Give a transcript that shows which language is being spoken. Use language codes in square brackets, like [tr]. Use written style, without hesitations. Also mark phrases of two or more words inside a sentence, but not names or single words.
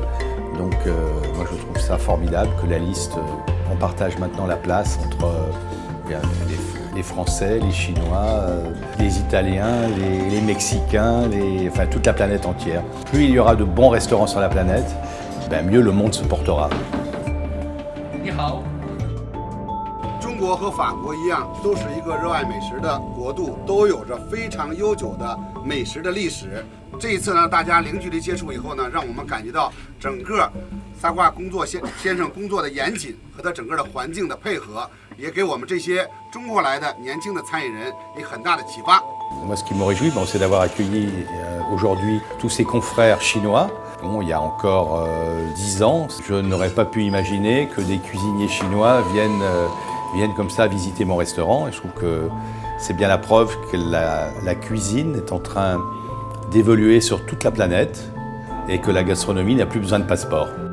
[fr] Donc moi je trouve ça formidable que la liste, on partage maintenant la place entre les Français, les Chinois, les Italiens, les Mexicains, enfin toute la planète entière. Plus il y aura de bons restaurants sur la planète, mieux le monde se portera. [zh] 你好。中国和法国一样，都是一个热爱美食的国度，都有着非常悠久的美食的历史。这一次呢，大家零距离接触以后呢，让我们感觉到整个萨挂先生工作的严谨和他整个的环境的配合，也给我们这些中国来的年轻的餐饮人以很大的启发。 [fr] Moi, ce qui me réjouit, c'est d'avoir accueilli aujourd'hui tous ces confrères chinois. Bon, il y a encore 10 ans, je n'aurais pas pu imaginer que des cuisiniers chinois viennent comme ça visiter mon restaurant. Et je trouve que c'est bien la preuve que la cuisine est en train d'évoluer sur toute la planète et que la gastronomie n'a plus besoin de passeport.